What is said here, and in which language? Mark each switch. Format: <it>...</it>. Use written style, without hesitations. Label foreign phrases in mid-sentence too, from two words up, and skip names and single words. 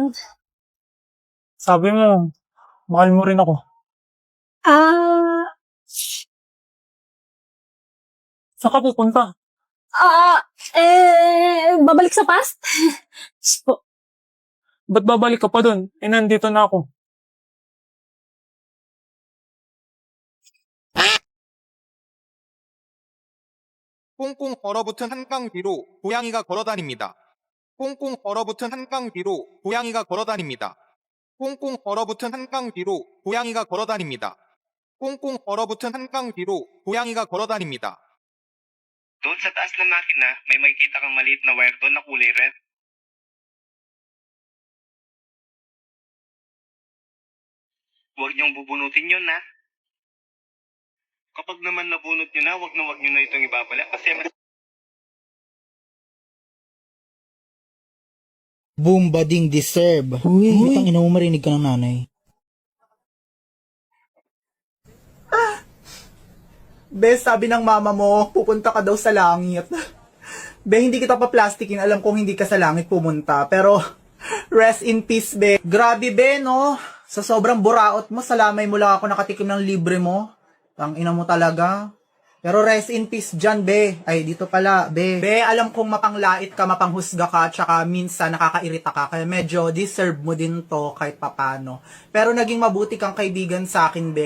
<tl>Sabi mo, mahal mo rin ako. Ah... Saan ka pupunta? Babalik sa past? Ba't babalik ka pa dun? Eh nandito na ako.</tl> <ko>꽁꽁 얼어붙은 한강 뒤로 고양이가 걸어다닙니다. 꽁꽁 얼어붙은 한강 뒤로 고양이가 걸어다닙니다. 꽁꽁 얼어붙은 한강 뒤로 고양이가 걸어다닙니다. 꽁꽁 얼어붙은 한강 뒤로 고양이가 걸어다닙니다.</ko> <tl>Doon sa taas ng makina, may makikita kang maliit na wire doon na kulay red. Huwag niyong bubunutin yun, ha? Kapag naman nabunot niyo na, huwag niyo na itong ibabalik kasi mas Boom, bading, deserve. Uy, utang ina mo, marinig ka ng nanay. Be, sabi ng mama mo, pupunta ka daw sa langit. Be, hindi kita pa-plastikin. Alam kong hindi ka sa langit pumunta. Pero,</tl> <en>rest in peace, be.</en> <tl>Grabe, be, no? Sa sobrang buraot mo, salamay mo lang ako nakatikim ng libre mo. Ang ina mo talaga. Pero</tl> <en>rest in peace</en> <tl>dyan, be. Ay, dito pala, be. Be, alam kong mapanglait ka, mapanghusga ka, tsaka minsan nakakairita ka. Kaya medyo deserve mo din to kahit papano. Pero naging mabuti kang kaibigan sa akin, be.</tl>